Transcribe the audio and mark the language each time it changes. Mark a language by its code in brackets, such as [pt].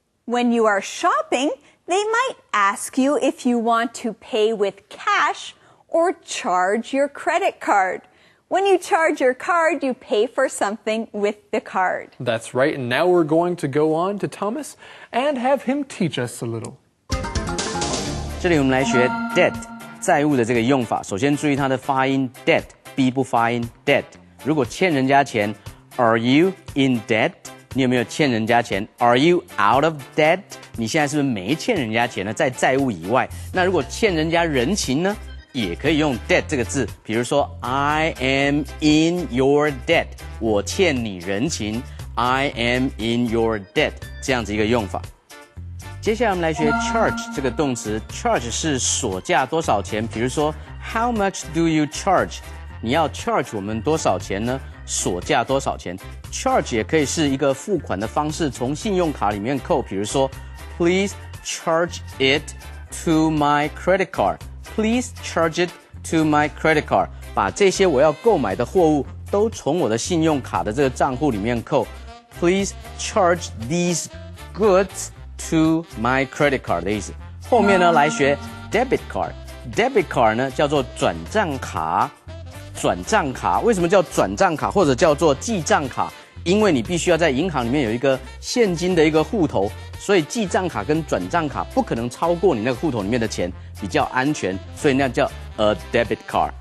[en] When you are shopping, they might ask you if you want to pay with cash or charge your credit card. When you charge your card, you pay for something with the card. That's right, and now we're going to go on to Thomas and have him teach us a little. [zh] 这里我们来学 debt 债务的这个用法。首先注意它的发音 debt B 不发音 debt。如果欠人家钱 [en] Are you in debt？ [zh] 你有没有欠人家钱 ？ [en] Are you out of debt？ [zh] 你现在是不是没欠人家钱呢？在债务以外，那如果欠人家人情呢，也可以用 debt 这个字。比如说 [en] I am in your debt， [zh] 我欠你人情 I am in your debt， 这样子一个用法。接下来我们来学 charge 这个动词 ，charge 是索价多少钱？比如说 [en] How much do you charge？ [zh] 你要 charge 我们多少钱呢？索价多少钱 ？charge 也可以是一个付款的方式，从信用卡里面扣。 [en] 比如说 Please charge it to my credit card. Please charge it to my credit card. [zh] 把这些我要购买的货物都从我的信用卡的这个账户里面扣。 [en] Please charge these goods to my credit card [zh] 的意思。后面呢来学 debit card。debit card 呢叫做转账卡。转账卡为什么叫转账卡或者叫做记账卡？因为你必须要在银行里面有一个现金的一个户头，所以记账卡跟转账卡不可能超过你那个户头里面的钱，比较安全，所以那叫 a debit card。